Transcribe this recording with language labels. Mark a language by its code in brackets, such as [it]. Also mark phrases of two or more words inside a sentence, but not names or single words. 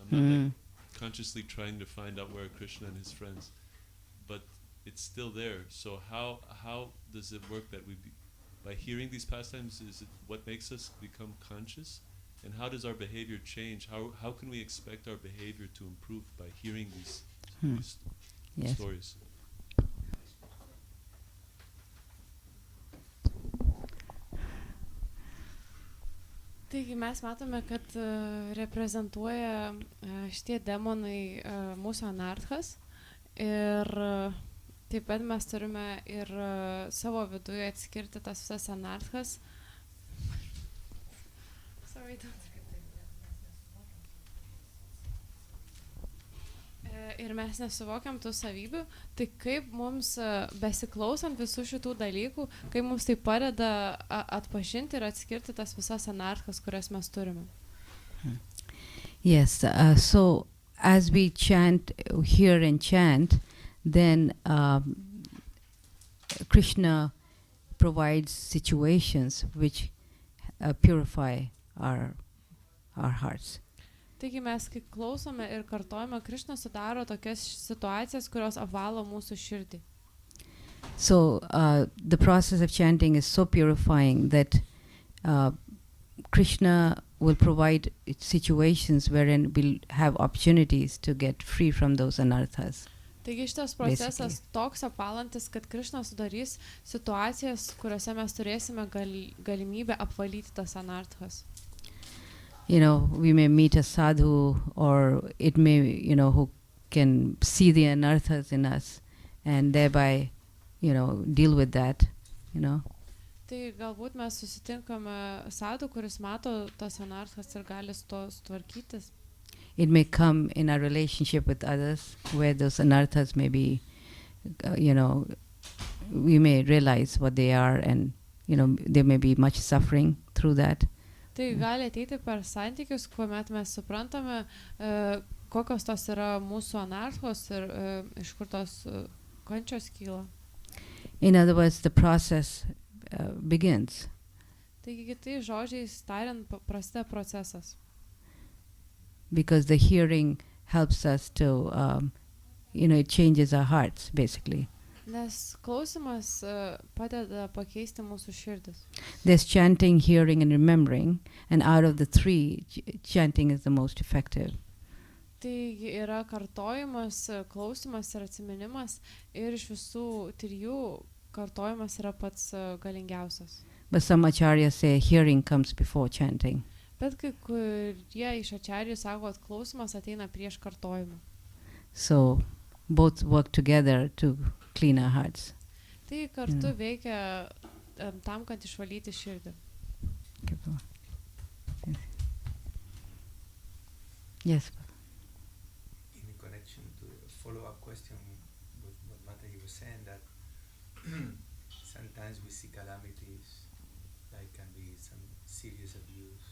[en] I'm not consciously trying to find out where Krishna and his friends, but it's still there. So how does it work that by hearing these pastimes, is it what makes us become conscious? And how does our behavior change? How can we expect our behavior to improve by hearing these Yes. stories? [lt] Taigi mes matome, kad reprezentuoja šitie demonai mūsų anarthas ir taip pat mes turime ir savo viduje atskirti tas visas anarthas. Ir mes nesuvokiam tų savybių, tai kaip mums besiklausant visų šitų dalykų, kaip mums tai padeda atpažinti ir atskirti tas visas anarchas, kurias mes turime. [en] Yes, so as we hear and chant, then Krishna provides situations which purify our hearts. [lt] Taigi mes, kai klausome ir kartojame, Krishna sudaro tokias situacijas, kurios apvalo mūsų širdį. [en] So the process of chanting is so purifying that Krishna will provide situations wherein we'll have opportunities to get free from those anarthas. [lt] Taigi šitas procesas toks apalantis, kad Krišna sudarys situacijas, kuriuose mes turėsime galimybę apvalyti tas anarthas. [en] You know, we may meet a sadhu, or it may, you know, who can see the anarthas in us and thereby, you know, deal with that, you know. [lt] Tai galbūt mes susitinkame sadhu, kuris mato tas anarthas ir gali su to sutvarkytis. [en] It may come in our relationship with others, where those anarthas may be, you know, we may realize what they are, and, you know, there may be much suffering through that. [lt] Tai gali ateiti per santykius, kuomet mes suprantame, kokios tos yra mūsų anarthos ir iš kur tos kančios kyla. [en] In other words, the process begins. [lt] Taigi kitais žodžiais tariant, prasideda procesas. [en] Because the hearing helps us to, you know, it changes our hearts, basically. [lt] Nes klausimas padeda pakeisti mūsų širdis. [en] There's chanting, hearing, and remembering, and out of the three, chanting is the most effective. [lt] Tai yra kartojimas, klausimas ir atsiminimas, ir iš visų trijų kartojimas yra pats galingiausias. [en] But some acharyas say hearing comes before chanting. [lt] Bet kai kurie iš ačarijų sako, kad klausimas ateina prieš kartojimą. [en] So both work together to clean our hearts. [lt] Tai kartu veikia tam, kad išvalyti širdį. [en] Yes. In connection to a follow-up question with what Mataji was saying, that sometimes we see calamities, like can be some serious abuse.